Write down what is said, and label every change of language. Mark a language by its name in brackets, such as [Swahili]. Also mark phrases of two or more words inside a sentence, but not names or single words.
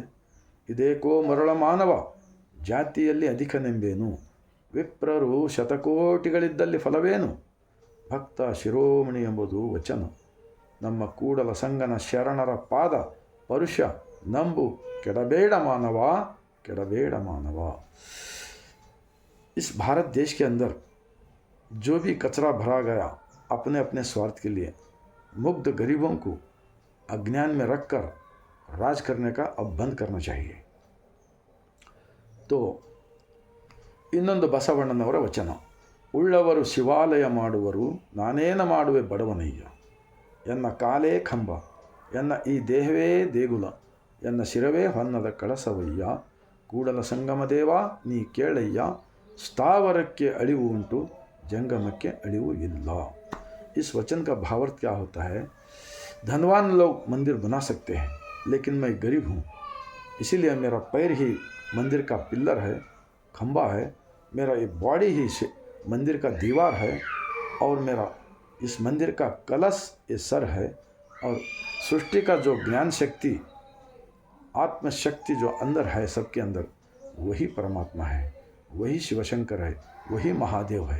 [Kannada] ಇದೇಕೋ ಮರಳ ಮಾನವ ಜಾತಿಯಲ್ಲಿ ಅಧಿಕನೆಂಬೇನು, ವಿಪ್ರರು ಶತಕೋಟಿಗಳಿದ್ದಲ್ಲಿ ಫಲವೇನು. ಭಕ್ತ ಶಿರೋಮಣಿ ಎಂಬುದು ವಚನ. ನಮ್ಮ ಕೂಡಲ ಸಂಗನ ಶರಣರ ಪಾದ ಪರುಷ ನಂಬು, ಕೆಡಬೇಡ ಮಾನವ ಕೆಡಬೇಡ मानवा। [Hindi] इस भारत देश के अंदर जो भी कचरा भरा गया अपने अपने स्वार्थ के लिए, मुग्ध गरीबों को अज्ञान में रखकर राज करने का अब बंद करना चाहिए। [Kannada] तो ಇನ್ನೊಂದು ಬಸವಣ್ಣನವರ ವಚನ. ಉಳ್ಳವರು ಶಿವಾಲಯ ಮಾಡುವರು, ನಾನೇನ ಮಾಡುವೆ ಬಡವನಯ್ಯ. ಎನ್ನ ಕಾಲೇ ಕಂಬ, ಎನ್ನ ಈ ದೇಹವೇ ದೇಗುಲ, ಎನ್ನ ಶಿರವೇ ಹೊನ್ನದ ಕಳಸವಯ್ಯ. ಕೂಡಲ ಸಂಗಮ ದೇವ ನೀ ಕೇಳಯ್ಯ, ಸ್ಥಾವರಕ್ಕೆ ಅಳಿವು ಉಂಟು, जंगमಕ್ಕೆ ಅಳಿವು ಇಲ್ಲ। [Hindi] इस वचन का भावार्थ क्या होता है? धनवान लोग मंदिर बना सकते हैं, लेकिन मैं गरीब हूँ, इसीलिए मेरा पैर ही मंदिर का पिल्लर है, खंबा है, मेरा ये बॉडी ही मंदिर का दीवार है, और मेरा इस मंदिर का कलश ये सर है, और सृष्टि का जो ज्ञान शक्ति आत्मशक्ति जो अंदर है सबके अंदर, वही परमात्मा है, वही शिवशंकर है, वही महादेव है।